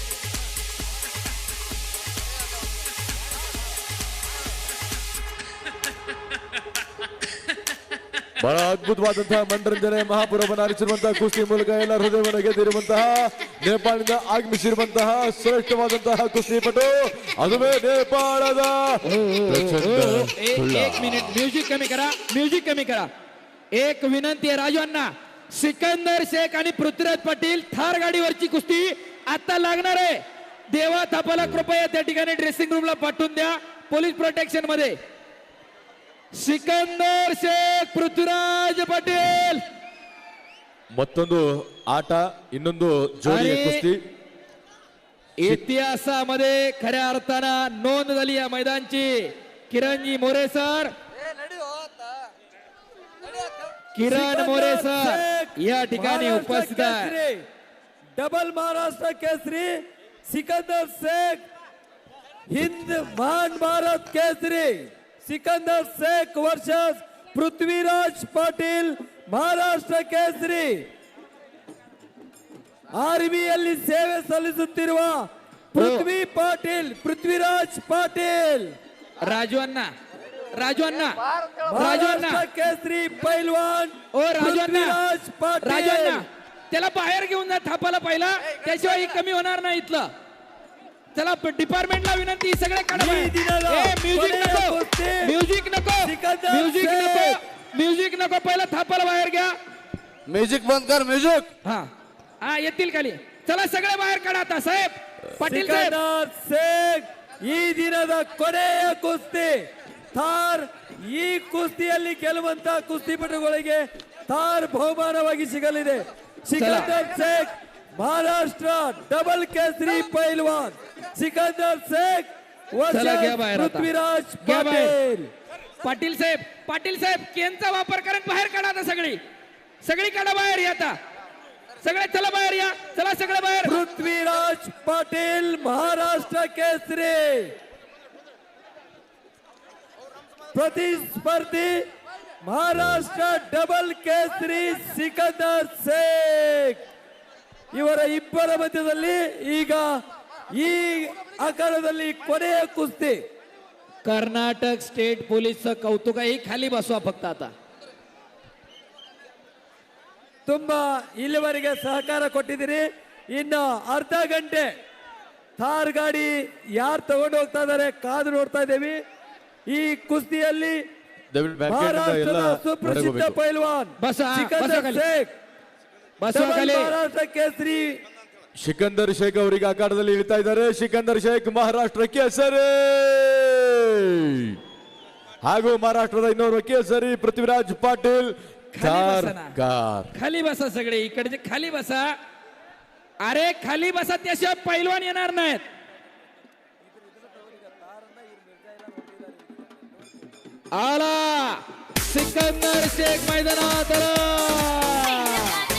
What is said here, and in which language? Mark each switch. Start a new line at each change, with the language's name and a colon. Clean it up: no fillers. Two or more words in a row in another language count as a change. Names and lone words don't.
Kannada: ಬಹಳ ಅದ್ಭುತವಾದಂತಹ ಮನರಂಜನೆ ಮಹಾಪುರವನ್ನು ಹರಿಸಿರುವಂತಹ ಕುಸ್ತಿ ಮೂಲಕ ಎಲ್ಲ ಹೃದಯವನ್ನು ಗೆದ್ದಿರುವಂತಹ ನೇಪಾಳದಿಂದ ಆಗಮಿಸಿರುವಂತಹ ಶ್ರೇಷ್ಠವಾದಂತಹ ಕುಸ್ತಿಪಟು, ಅದುವೇ ನೇಪಾಳದ
Marathi: एक मिनिट म्युझिक कमी करा, म्युझिक कमी करा. एक विनंती आहे राजू अण्णा, सिकंदर शेख आणि पृथ्वीराज पाटील थार गाडीवरची कुस्ती आता लागणार आहे. देवा थापाला कृपया त्या ठिकाणी ड्रेसिंग रूमला पाठवून द्या पोलीस प्रोटेक्शन मध्ये. सिकंदर शेख पृथ्वीराज पाटील.
Kannada: ಮತ್ತೊಂದು ಆಟ, ಇನ್ನೊಂದು ಜೋಡಿಯ
Marathi: आणि
Kannada: ಕುಸ್ತಿ.
Marathi: इतिहासामध्ये खऱ्या अर्थानं नोंद झाली या मैदानची. किरणजी मोरे सर, किरण मोरे सर या ठिकाणी उपस्थित आहे. डबल महाराष्ट्र केसरी सिकंदर शेख, हिंद महान भारत केसरी सिकंदर शेख वर्सेस पृथ्वीराज पाटील
Kannada: ಮಹಾರಾಷ್ಟ್ರ ಕೇಸರಿ. ಆರ್ಮಿಯಲ್ಲಿ ಸೇವೆ ಸಲ್ಲಿಸುತ್ತಿರುವ ಪೃಥ್ವಿರಾಜ್ ಪಾಟೀಲ್.
Marathi: राजू अण्णा, राजू अण्णा, राजू अण्णा, महाराष्ट्र केसरी पैलवान ओ राजू अण्णा, पृथ्वीराज राजू अण्णा पाटील. त्याला बाहेर घेऊन जा थापाला पहिला, त्याशिवाय ही कमी होणार नाही इथलं. चला डिपार्टमेंटला विनंती, सगळे काढा बाहेर. म्युझिक नको, म्युझिक नको, म्युझिक नको, म्युझिक नको. पहिला थापाला बाहेर घ्या.
Hindi: म्यूज़िक बंद कर, म्यूज़िक.
Marathi: हा हा येतील खाली. चला सगळे बाहेर काढा आता. साहेब पाटील साहेब,
Kannada: ಸಿಕಂದರ್ ಶೇಖ್ ಈ ದಿನದ ಕೊನೆಯ ಕುಸ್ತಿ ಥಾರ್. ಈ ಕುಸ್ತಿಯಲ್ಲಿ ಗೆಲ್ಲುವಂತ ಕುಸ್ತಿಪಟುಗಳಿಗೆ ಥಾರ್ ಬಹುಮಾನವಾಗಿ ಸಿಗಲಿದೆ. ಸಿಕಂದರ್ ಶೇಖ್ ಮಹಾರಾಷ್ಟ್ರ ಡಬಲ್ ಕೇಸರಿ ಪೈಲ್ವಾನ್ ಸಿಕಂದರ್ ಶೇಖ್
Marathi: चला घ्या बाहेर आता. पृथ्वीराज घ्या बाहेर. पाटील. पाटील साहेब केनचा वापर करत बाहेर काढा आता. सगळी काढा बाहेर या आता. सगळे चला बाहेर या, चला सगळे बाहेर. पृथ्वीराज पाटील महाराष्ट्र केसरी.
Kannada: प्रतिस्पर्धी ಮಹಾರಾಷ್ಟ್ರ ಡಬಲ್ ಕೇಸರಿ ಸಿಕಂದರ್ ಶೇಖ್. ಇವರ ಇಬ್ಬರ ಮಧ್ಯದಲ್ಲಿ ಈಗ ಈ ಆಕಾರದಲ್ಲಿ ಕೊನೆಯ ಕುಸ್ತಿ.
Marathi: कर्नाटक स्टेट पोलीसचं कौतुक आहे. खाली बसवा फक्त आता.
Kannada: ತುಂಬಾ ಇಲ್ಲಿವರೆಗೆ ಸಹಕಾರ ಕೊಟ್ಟಿದ್ದೀರಿ. ಇನ್ನು ಅರ್ಧ ಗಂಟೆ ಥಾರ್ ಗಾಡಿ ಯಾರು ತಗೊಂಡು ಹೋಗ್ತಾ ಇದ್ದಾರೆ ಕಾದು ನೋಡ್ತಾ ಇದ್ದೇವೆ. ಈ ಕುಸ್ತಿಯಲ್ಲಿ ಮಹಾರಾಷ್ಟ್ರದ ಸುಪ್ರಸಿದ್ಧ ಪೈಲ್ವಾನ್
Marathi: बसा,
Kannada: ಸಿಕಂದರ್
Marathi: बसा खाली.
Kannada: ಶೇಖ್
Marathi: बसवा खाली.
Kannada: ಮಹಾರಾಷ್ಟ್ರ ಕೇಸರಿ ಸಿಕಂದರ್ ಶೇಖ್ ಅವರಿಗೆ ಅಖಾಡದಲ್ಲಿ ಇಳಿತಾ ಇದ್ದಾರೆ. ಸಿಕಂದರ್ ಶೇಖ್ ಮಹಾರಾಷ್ಟ್ರ ಕೇಸರಿ ಹಾಗೂ ಮಹಾರಾಷ್ಟ್ರದ ಇನ್ನೋರ್ವ ಕೇಸರಿ ಪೃಥ್ವಿರಾಜ್ ಪಾಟೀಲ್.
Marathi: खाली बसा ना. खाली बसा सगळे, इकडचे खाली बसा. अरे खाली बसा, त्याशिवाय पैलवान येणार नाहीत. आला सिकंदर शेख मैदानात आला.